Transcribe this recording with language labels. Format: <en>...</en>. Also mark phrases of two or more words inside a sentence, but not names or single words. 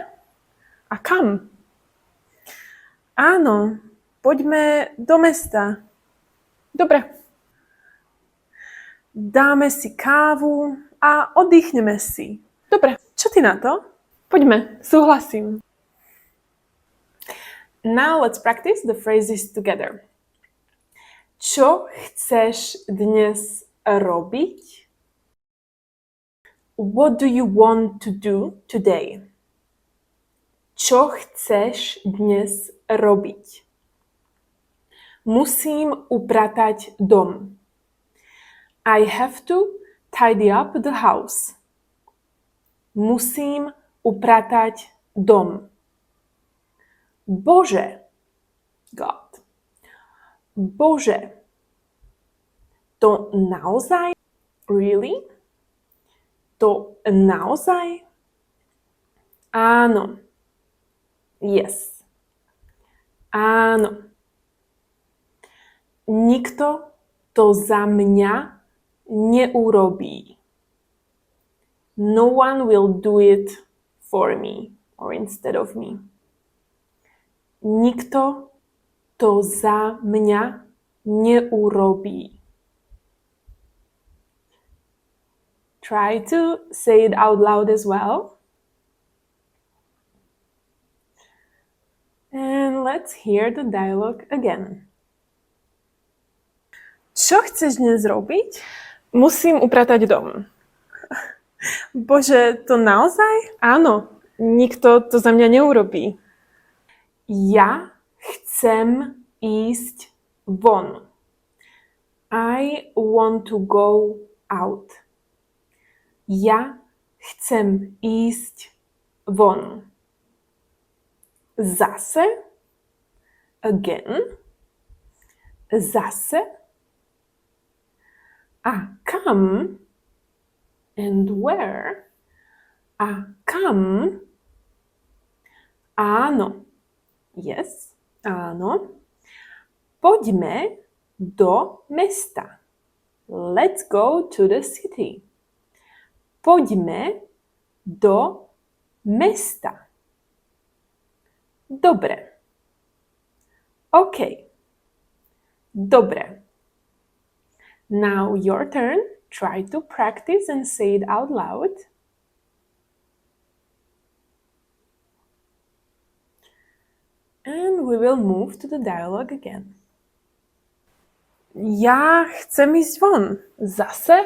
<sk>A kam? Áno, poďme do mesta. Dobre. Dáme si kávu a oddychneme si. Dobre, čo ty na to? Poďme, súhlasím.</sk> <en>Now let's practice the phrases together.</en> <sk>Čo chceš dnes robiť?</sk> <en>What do you want to do today?</en> <sk>Čo chceš dnes robiť? Musím upratať dom.</sk> <en>I have to tidy up the house.</en> <sk>Musím upratať dom. Bože, God. Bože, to naozaj? Really? To naozaj? Áno. Yes. Áno. Nikto to za mňa neurobí.</sk> <en>No one will do it for me or instead of me.</en> <sk>Nikto to za mňa neurobí.</sk> <en>Try to say it out loud as well. And let's hear the dialogue again.</en> <sk>Čo chceš dnes robiť? Musím upratať dom. Bože, to naozaj? Áno, nikto to za mňa neurobí. Ja chcem ísť von.</sk> <en>I want to go out.</en> <sk>Ja chcem ísť von. Zase? Again? Zase? A kam?</sk> <en>And where?</en> <sk>A kam? Áno. Yes, áno. Poďme do mesta.</sk> <en>Let's go to the city.</en> <sk>Poďme do mesta. Dobre. OK. Dobre.</sk> <en>Now your turn. Try to practice and say it out loud. And we will move to the dialogue again.</en> <sk>Ja chcem ísť von. Zase?</sk>